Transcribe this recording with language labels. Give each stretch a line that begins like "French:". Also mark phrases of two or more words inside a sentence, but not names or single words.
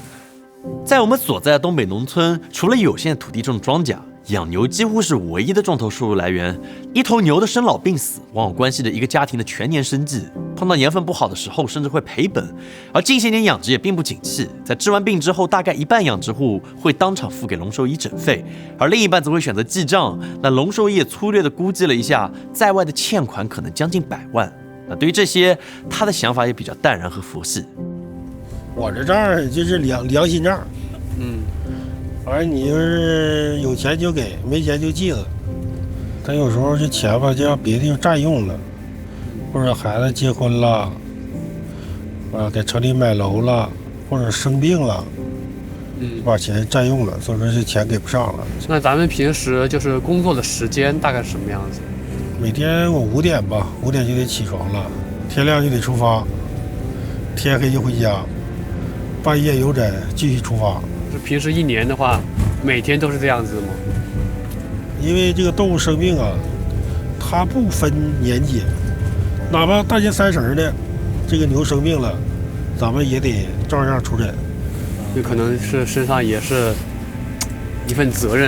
Chinese: 在我們所在的東北農村，除了有限的土地種莊稼，養牛幾乎是唯一的重頭收入來源。一頭牛的生老病死，往往關係着一個家庭的全年生計。碰到年份不好的時候，甚至會賠本。而近些年養殖也並不景氣，在治完病之後，大概一半養殖戶會當場付給龍獸醫診費，而另一半則會選擇記賬。那龍獸醫也粗略地估計了一下，在外的欠款可能將近100萬。那對於這些，他的想法也比較淡然和佛系。我這賬就是良心賬，反正你就是有錢就給，沒錢就记了。但有时候这錢吧，就讓別的地方占用了，或者孩子結婚了，給城裡買樓了，或者生病了，把錢占用了，所以說這錢給不上了。那咱們平時就是工作的時間大概是什麼樣子？每天我5點吧，5點就得起床了，天亮就得出發，天黑就回家，半夜有診繼續出發。就平時1年的話，每天都是這樣子嗎？因為這個動物生病啊，它不分年紀，哪怕大年30的，這個牛生病了，咱們也得照樣出診。就可能是身上也是一份責任。